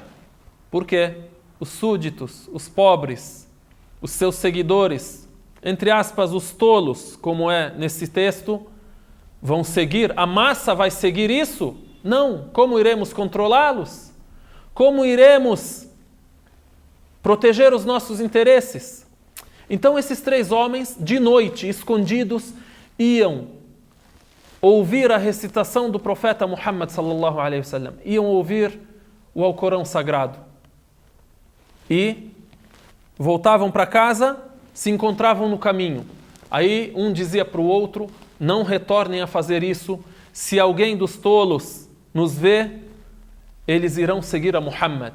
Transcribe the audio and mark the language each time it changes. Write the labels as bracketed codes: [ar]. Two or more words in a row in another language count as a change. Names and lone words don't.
[pt] Porque os súditos, os pobres, os seus seguidores, entre aspas, os tolos, como é nesse texto, vão seguir, a massa vai seguir isso? Não. Como iremos controlá-los? Como iremos proteger os nossos interesses? Então esses 3 homens, de noite, escondidos, iam ouvir a recitação do profeta Muhammad [ar] صلى الله عليه وسلم, [pt] iam ouvir o Alcorão sagrado e voltavam para casa, se encontravam no caminho. Aí um dizia para o outro: não retornem a fazer isso, se alguém dos tolos nos vê, eles irão seguir a Muhammad.